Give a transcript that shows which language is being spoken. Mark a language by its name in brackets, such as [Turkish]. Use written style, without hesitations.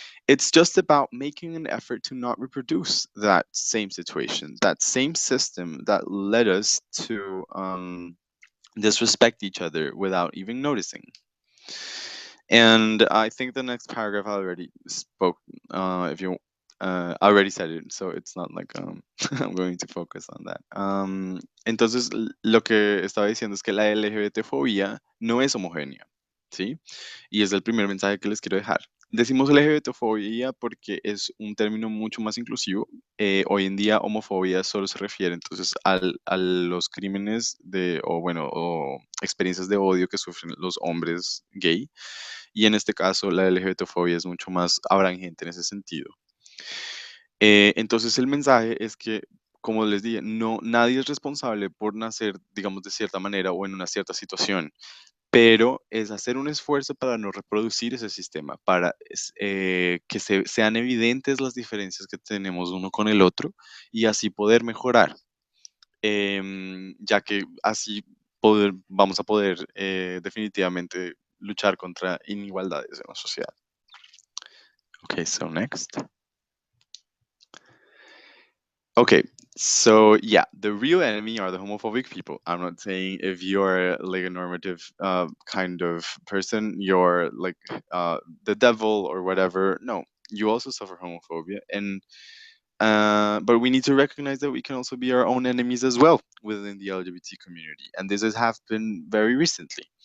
[English] It's just about making an effort to not reproduce that same situation, that same system that led us to disrespect each other without even noticing. And I think the next paragraph I already spoke. If you already said it, so it's not like I'm going to focus on that. [Spanish] Entonces, lo que estaba diciendo es que la LGBT-fobia no es homogénea, ¿sí? Y es el primer mensaje que les quiero dejar. Decimos LGBTfobia porque es un término mucho más inclusivo. Hoy en día homofobia solo se refiere entonces a los crímenes o experiencias de odio que sufren los hombres gay. Y en este caso la LGBTfobia es mucho más abrangente en ese sentido. Entonces el mensaje es que, como les dije, nadie es responsable por nacer, digamos, de cierta manera o en una cierta situación, pero es hacer un esfuerzo para no reproducir ese sistema, para que sean evidentes las diferencias que tenemos uno con el otro y así poder mejorar, ya que así vamos a poder definitivamente luchar contra inigualdades en la sociedad. [English] Okay, so next. Okay, so yeah, the real enemy are the homophobic people. I'm not saying if you're like a normative kind of person, you're like the devil or whatever. No, you also suffer homophobia, and but we need to recognize that we can also be our own enemies as well within the LGBT community, and this has happened very recently.